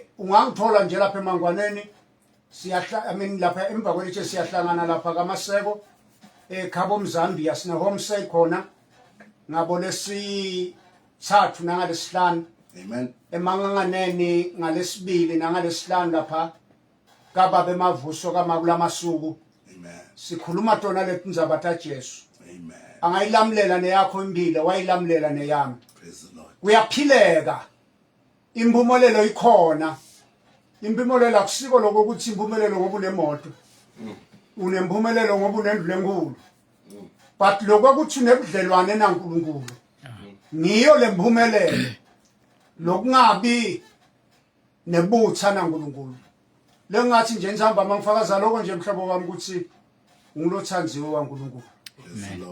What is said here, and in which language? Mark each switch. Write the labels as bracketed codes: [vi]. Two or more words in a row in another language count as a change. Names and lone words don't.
[zu] ungangithola nje lapha emangwaneni lapha emva kwelitshe siyahlangana lapha kaMaseko ekhabo mZambia sine homestay khona ngabo lesithathu nangalesihlanu [en] Amen. [zu] emanganganeni ngalesibili nangalesihlanu lapha kababa emavuso kaMakulamasuku [en] Amen. [ss] sikhuluma tona letindzaba taJesu [en] Amen. [zu] angayilamulela neyakho impilo wayilamulela neyami [en] Praise the Lord. [zu] kuyaphileka impumelelo ikhona impumelelo akusiko lokuthi impumelelo ngoba unemoto unempumelelo ngoba unendlu enkulu but lokuthi unebudlelwane naNkulunkulu ngiyo lempumelelo lokungabi nebutha naNkulunkulu lengathi nje nihamba mangifakaza lokho nje mhlobo wami ukuthi ngilothanziwe waNkulunkulu [en] Praise the Lord.